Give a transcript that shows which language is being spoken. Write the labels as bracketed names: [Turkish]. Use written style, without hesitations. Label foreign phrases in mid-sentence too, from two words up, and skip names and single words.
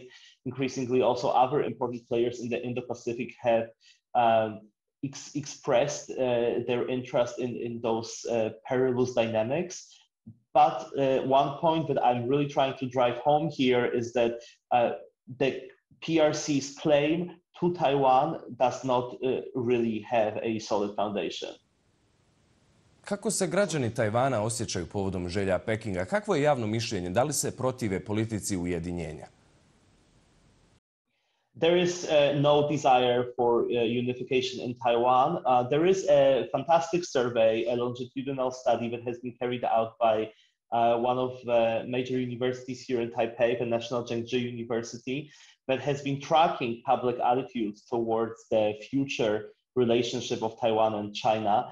[English] Increasingly, also other important players in the Indo-Pacific have expressed their interest in those perilous dynamics. But one point that I'm really trying to drive home here is that the PRC's claim to Taiwan does not really have a solid foundation. [Bosnian] Kako se građani Tajvana osjećaju povodom želja Pekinga? Kakvo je javno mišljenje? Da li se protive politici ujedinjenja? [English] There is no desire for unification in Taiwan. There is a fantastic survey, a longitudinal study that has been carried out by one of the major universities here in Taipei, the National Zhengzhi University, that has been tracking public attitudes towards the future relationship of Taiwan and China.